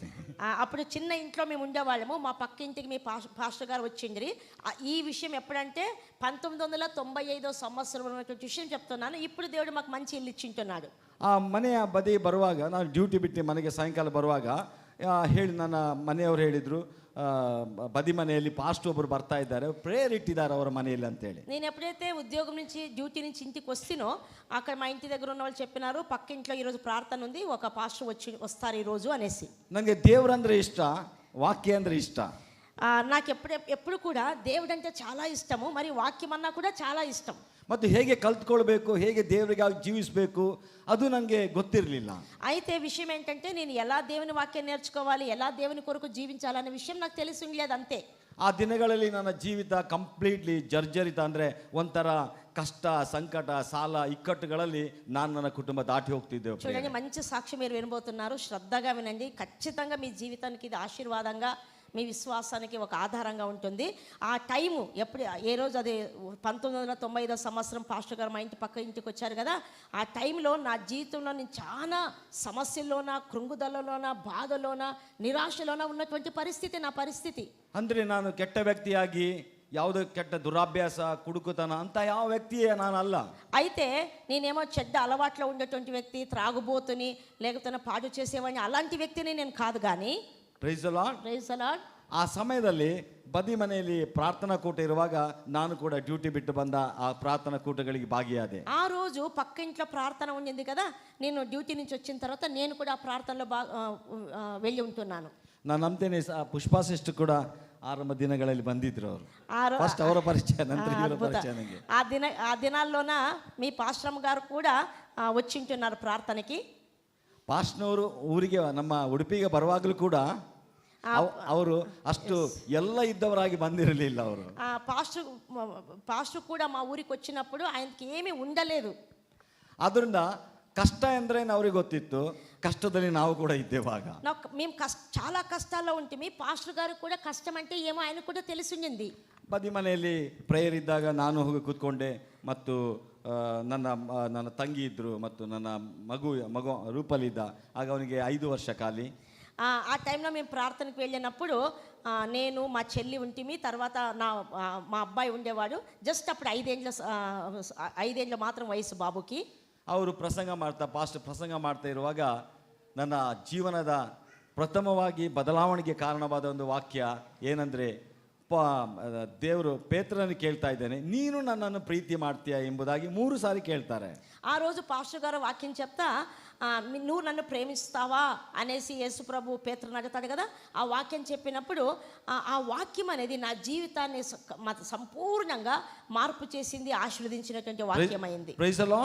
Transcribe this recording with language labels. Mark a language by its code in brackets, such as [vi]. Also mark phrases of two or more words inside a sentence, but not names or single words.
[te] అప్పుడు చిన్న ఇంట్లో మేము ఉండేవాళ్ళము, మా పక్క ఇంటికి మీ పాస్టర్ గారు వచ్చిండ్రి. ఈ విషయం ఎప్పుడంటే 1995 సంవత్సరంలో ఉన్నటువంటి విషయం చెప్తున్నాను. ఇప్పుడు దేవుడు మాకు మంచి ఇల్లు ఇచ్చింటున్నాడు. [kn] ಆ ಮನೆಯ ಬದಿ ಬರುವಾಗ, ನಾನು ಡ್ಯೂಟಿ ಬಿಟ್ಟು ಮನೆಗೆ ಸಾಯಂಕಾಲ ಬರುವಾಗ ನನ್ನ ಮನೆಯವರು ಹೇಳಿದರು, ಬದಿ ಮನೆಯಲ್ಲಿ ಪಾಸ್ಟ್ ಒಬ್ಬರು ಬರ್ತಾ ಇದ್ದಾರೆ, ಪ್ರೇಯರ್ ಇಟ್ಟಿದ್ದಾರೆ ಅವರ ಮನೆಯಲ್ಲಿ ಅಂತೇಳಿ. [te] నేను ఎప్పుడైతే ఉద్యోగం నుంచి, డ్యూటీ నుంచి ఇంటికి వస్తానో, అక్కడ మా ఇంటి దగ్గర ఉన్న వాళ్ళు చెప్పినారు, పక్క ఇంట్లో ఈరోజు ప్రార్థన ఉంది, ఒక పాస్టర్ వస్తారు ఈరోజు అనేసి. [kn] ನನಗೆ ದೇವರಂದ್ರೆ ಇಷ್ಟ, ವಾಕ್ಯ ಅಂದ್ರೆ ಇಷ್ಟ. [te] నాకు ఎప్పుడు కూడా దేవుడు అంటే చాలా ఇష్టము, మరి వాక్యం అన్నా కూడా చాలా ఇష్టం. [kn] ಮತ್ತು ಹೇಗೆ ಕಲ್ತ್ಕೊಳ್ಬೇಕು, ಹೇಗೆ ದೇವರಿಗಾಗಿ ಜೀವಿಸಬೇಕು, ಅದು ನನಗೆ ಗೊತ್ತಿರಲಿಲ್ಲ. [te] అయితే విషయం ఏంటంటే, నేను ఎలా దేవుని వాక్యం నేర్చుకోవాలి, ఎలా దేవుని కొరకు జీవించాలనే విషయం నాకు తెలిసి ఉండలేదు అంతే. [kn] ಆ ದಿನಗಳಲ್ಲಿ ನನ್ನ ಜೀವಿತ ಕಂಪ್ಲೀಟ್ಲಿ ಜರ್ಜರಿತ, ಅಂದರೆ ಒಂಥರ ಕಷ್ಟ, ಸಂಕಟ, ಸಾಲ, ಇಕ್ಕಟ್ಟುಗಳಲ್ಲಿ ನಾನು ನನ್ನ ಕುಟುಂಬ ದಾಟಿ ಹೋಗ್ತಿದ್ದೆ. [te] చూడండి, మంచి సాక్ష్యం మీరు వినబోతున్నారు, శ్రద్ధగా వినండి. ఖచ్చితంగా మీ జీవితానికి ఇది ఆశీర్వాదంగా, మీ విశ్వాసానికి ఒక ఆధారంగా ఉంటుంది. ఆ టైము ఎప్పుడు, ఏ రోజు, అది 1995 సంవత్సరం పాస్టర్ గారు మా ఇంటి పక్క ఇంటికి వచ్చారు కదా, ఆ టైంలో నా జీవితంలో నేను చాలా సమస్యల్లోన, కృంగుదలలోన, బాధలోన, నిరాశలోన ఉన్నటువంటి పరిస్థితి నా పరిస్థితి. [kn] ಅಂದರೆ ನಾನು ಕೆಟ್ಟ ವ್ಯಕ್ತಿಯಾಗಿ, ಯಾವುದೋ ಕೆಟ್ಟ ದುರಾಭ್ಯಾಸ, ಕುಡುಕುತನ ಅಂತ ಯಾವ ವ್ಯಕ್ತಿಯೇ ನಾನಲ್ಲ. [te] అయితే నేనేమో చెడ్డ అలవాట్లో ఉండేటువంటి వ్యక్తి, త్రాగుబోతుని, లేకపోతే పాడు చేసేవాడిని, అలాంటి వ్యక్తిని నేను కాదు. కానీ [en] Praise the Lord. Praise the Lord. [kn] ಆ ಸಮಯದಲ್ಲಿ ಬದಿ ಮನೆಯಲ್ಲಿ ಪ್ರಾರ್ಥನಾ ಕೂಟ ಇರುವಾಗ ನಾನು ಕೂಡ ಡ್ಯೂಟಿ ಬಿಟ್ಟು ಬಂದ ಆ ಪ್ರಾರ್ಥನಾ ಕೂಟಗಳಿಗೆ ಭಾಗಿಯಾದೆ. [te] ఆ రోజు పక్క ఇంట్లో ప్రార్థన ఉండింది కదా, నేను డ్యూటీ నుంచి వచ్చిన తర్వాత నేను కూడా ఆ ప్రార్థనలో వెళ్ళి ఉంటున్నాను. [kn] ನಾನು ನಂಬ್ತೇನೆ, ಪುಷ್ಪಾ ಸಿಸ್ಟರ್ ಕೂಡ ಆರಂಭ ದಿನಗಳಲ್ಲಿ ಬಂದಿದ್ರು. ಅವರು ಫಸ್ಟ್ ಅವರ ಪರಿಚಯ, ನಂತರ ಇವರ ಪರಿಚಯ ನನಗೆ. [te] ఆ దినాల్లోన మీ పాస్టర్ గారు కూడా వచ్చింటున్నారు ప్రార్థనకి. [kn] ಪಾಸ್ಟ್ನವರು ಊರಿಗೆ, ನಮ್ಮ ಉಡುಪಿಗೆ ಬರುವಾಗಲೂ ಕೂಡ ಅವರು ಅಷ್ಟು ಎಲ್ಲ ಇದ್ದವರಾಗಿ ಬಂದಿರಲಿಲ್ಲ. ಅವರು [te] పాస్టర్ కూడా మా ఊరికి వచ్చినప్పుడు ఆయనకి ఏమీ ఉండలేదు. [kn] ಅದರಿಂದ ಕಷ್ಟ ಅಂದ್ರೆ ಅವ್ರಿಗೆ ಗೊತ್ತಿತ್ತು, ಕಷ್ಟದಲ್ಲಿ ನಾವು ಕೂಡ ಇದ್ದೇವಾಗ. [te] మేము చాలా ಕಷ್ಟల్లో ఉంటుంది. ಪಾಸ್టర్ గారు ಕೂಡ ಕಷ್ಟ అంటే ఏమೋ ఆయన ಕೂಡ తెలిసింది. [kn] ಬದಿ ಮನೆಯಲ್ಲಿ ಪ್ರೇಯರ್ ಇದ್ದಾಗ ನಾನು ಹೋಗಿ ಕೂತ್ಕೊಂಡೆ, ಮತ್ತು ನನ್ನ ತಂಗಿ ಇದ್ದರು, ಮತ್ತು ನನ್ನ ಮಗು ರೂಪಲಿದ್ದ. ಆಗ ಅವನಿಗೆ 5 ವರ್ಷ ಖಾಲಿ. [te] ఆ టైంలో మేము ప్రార్థనకు వెళ్ళినప్పుడు నేను, మా చెల్లి ఉంటిమి, తర్వాత మా అబ్బాయి ఉండేవాడు. జస్ట్ అప్పుడు 5 ఏళ్ళ మాత్రం వయసు బాబుకి. [kn] ಅವರು ಪಾಸ್ಟರ್ ಪ್ರಸಂಗ ಮಾಡ್ತಾ ಇರುವಾಗ ನನ್ನ ಜೀವನದ ಪ್ರಥಮವಾಗಿ ಬದಲಾವಣೆಗೆ ಕಾರಣವಾದ ಒಂದು ವಾಕ್ಯ ಏನಂದರೆ, ದೇವರು ಪೇತ್ರನ ಕೇಳ್ತಾ ಇದ್ದೇನೆ, ನೀನು ನನ್ನನ್ನು ಪ್ರೀತಿ ಮಾಡ್ತೀಯಾ ಎಂಬುದಾಗಿ 3 ಸಾರಿ ಕೇಳ್ತಾರೆ. [te] ఆ రోజు పాస్టర్ గారు వాక్యం చెప్తా, నువ్వు నన్ను ప్రేమిస్తావా అనేసి యేసు ప్రభు పేతురుని అడుగుతాడు కదా. ఆ వాక్యం చెప్పినప్పుడు ఆ వాక్యం అనేది నా జీవితాన్ని సంపూర్ణంగా మార్పు చేసింది, ఆశీర్వదించినటువంటి వాక్యం అయింది. [en] Praise the Lord.